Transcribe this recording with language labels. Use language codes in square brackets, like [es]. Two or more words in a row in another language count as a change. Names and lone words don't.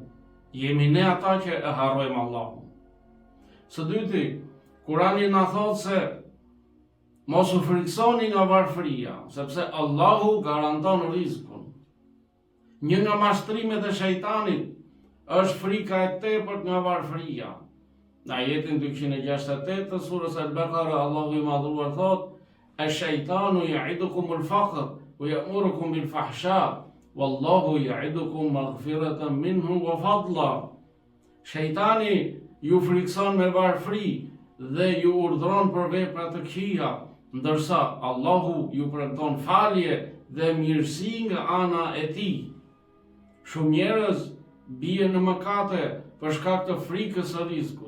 [sq] Jemi ne ata që e harrojmë Allahun. Së dyti, Kurani na thot se mos u friksoni nga varfëria, sepse Allahu garanton rrezikun. Një nga mashtrimet e shejtanit është frika e tepërt nga varfëria. Në ajetin 268 të surës Al-Baqara, Allahu i madhuar thot: [ar] "الشيطان يعدكم الفقر ويأمركم بالفحشاء والله يعدكم مغفرة منه وفضلا." [sq] Shejtani ju frikson me varfëri dhe ju urdhron për vepra të këqija, ndërsa Allahu ju premton falje dhe mirësi nga ana e tij. Shumë njerëz bie në mëkate për shkak të frikës së rrezikut.